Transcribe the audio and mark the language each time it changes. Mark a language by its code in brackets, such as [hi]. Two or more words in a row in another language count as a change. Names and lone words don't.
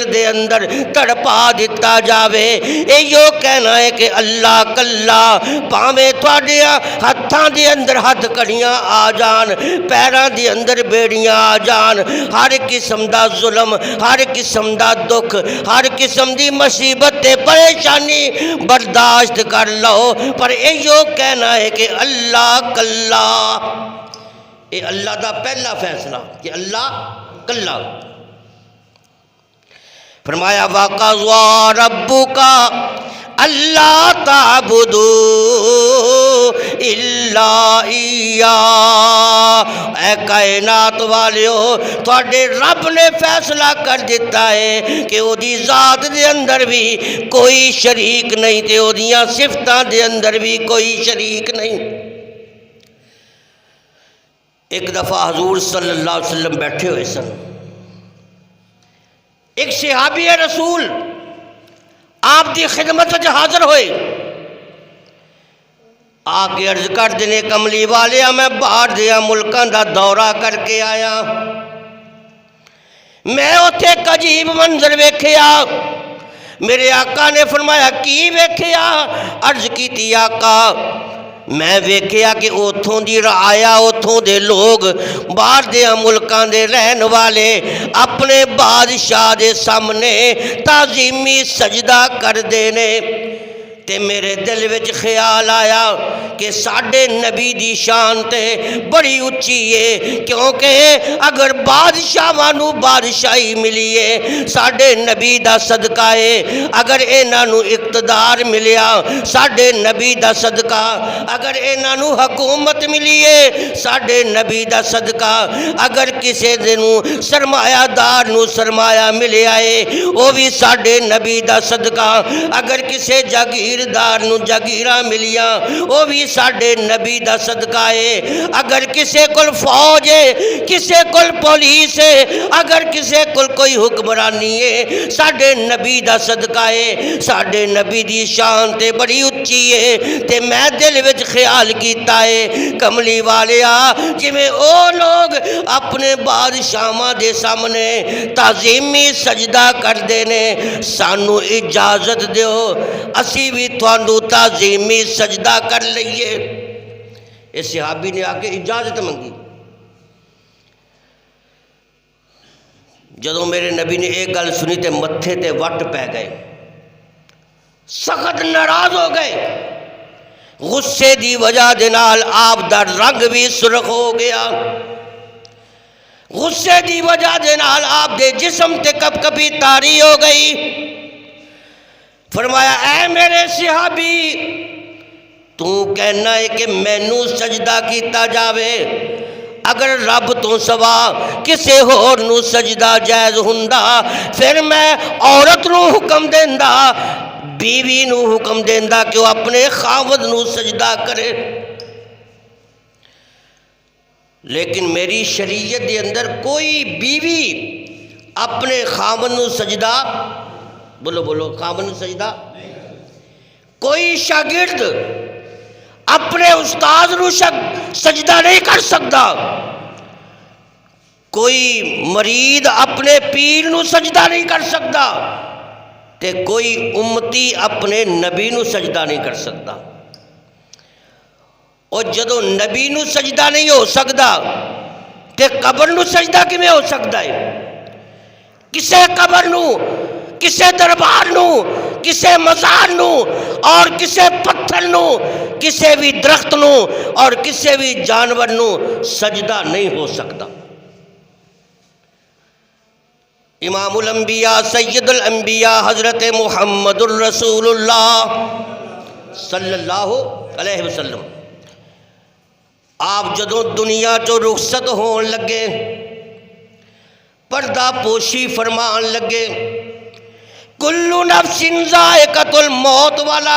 [pa] دے اندر تڑپا دتا جاوے اے یو کہنا ہے کہ اللہ کلا، پاویں تواڈیاں ہتھاں دے اندر ہتھ کڑیاں آ جان، پیراں دے اندر بیڑیاں آ جان، ہر قسم دا ظلم، ہر قسم دا دکھ، ہر قسم دی مصیبت تے پریشانی برداشت کر لو، پر ایو کہنا ہے کہ اللہ کلا۔ اے اللہ دا پہلا فیصلہ کہ اللہ کلا۔ فرمایا [ar] وَقَضَىٰ رَبُّكَ اللہ تعبدو الا ایاہ، [pa] اے کائنات والیو تواڈے رب نے فیصلہ کر دیتا ہے کہ او دی ذات دے اندر بھی کوئی شریک نہیں تے او دیاں صفتاں دے اندر بھی کوئی شریک نہیں۔ ایک دفعہ حضور [ar] صلی اللہ علیہ وسلم [pa] بیٹھے ہوئے سن، ایک صحابی رسول آپ دی خدمت وچ حاضر ہوئے، آ کے عرض کر دینے کملی والیا میں باہر دیا ملکاں دا دورہ کر کے آیا، میں اتھے ایک عجیب منظر ویکھیا۔ میرے آقا نے فرمایا کی ویکھیا؟ عرض کیتی آقا میں ویکھیا کہ اتھوں دی رعایا، اتھوں دے لوگ باہر دے ملکاں دے رہن والے اپنے بادشاہ دے سامنے تعظیمی سجدہ کر دینے، تے میرے دل وچ خیال آیا کہ ساڈے نبی دی شان تے بڑی اچھی ہے، کیونکہ اگر بادشاہاں نو بادشاہی ملی ہے ساڈے نبی دا صدقہ ہے، اگر انہاں نو اقتدار ملیا ساڈے نبی دا صدقہ، اگر انہاں نو حکومت ملی ہے ساڈے نبی دا صدقہ، اگر کسے دنو سرمایہ دار نو سرمایہ ملیا ہے وہ بھی ساڈے نبی دا صدقہ، اگر کسے جاگیردار نو جاگیراں ملیاں وہ بھی ساڈے نبی دا صدقہ ہے، اگر کسے کول فوج ہے، کسے کول پولیس ہے، اگر کسے کول کوئی حکمرانی ہے ساڈے نبی دا صدقہ ہے۔ ساڈے نبی دی شان تے بڑی اچھی ہے تے میں دل وچ خیال کیتا ہے کملی والیا جی میں او لوگ اپنے بادشاہاں دے سامنے تعظیمی سجدہ کر دینے، سانو اجازت دیو اسی بھی تھانو تعظیمی سجدہ کر لئیے۔ اس صحابی نے آ کے اجازت منگی۔ جدوں میرے نبی نے ایک گل سنی تے متھے تے وٹ پہ گئے، سخت ناراض ہو گئے، غصے دی وجہ دے نال آپ دا رنگ بھی سرخ ہو گیا، غصے دی وجہ دے نال آپ دے جسم تے کپ کپی تاری ہو گئی۔ فرمایا اے میرے صحابی تو کہنا ہے کہ مینوں سجدہ کیتا جاوے، اگر رب تو سوا کسے ہور نو سجدہ جائز ہوندا پھر میں عورت نو حکم دیندا، بیوی نو حکم دیندا کہ وہ اپنے خاوند نو سجدہ کرے، لیکن میری شریعت دے اندر کوئی بیوی اپنے خاوند نو سجدہ بولو خاوند نو سجدہ، کوئی شاگرد اپنے استاد نو سجدہ نہیں کر سکتا، کوئی مرید اپنے پیر نو سجدہ نہیں کر سکتا تے کوئی امتی اپنے نبی نو سجدہ نہیں کر سکتا۔ اور جدو نبی نو سجدہ نہیں ہو سکتا تے قبر نو سجدہ کیویں ہو سکتا ہے؟ کسے قبر نو، کسے دربار نو، کسے مزار نو اور کسے پتھر نو، کسے بھی درخت نو اور کسے بھی جانور نو سجدہ نہیں ہو سکتا۔ امام الانبیاء سید الانبیاء حضرت محمد الرسول اللہ [ar] صلی اللہ علیہ وسلم [pa] آپ جدوں دنیا چو رخصت ہون لگے، پردہ پوشی فرمان لگے، [ar] کلو نفس ذائقۃ الموت [pa] والا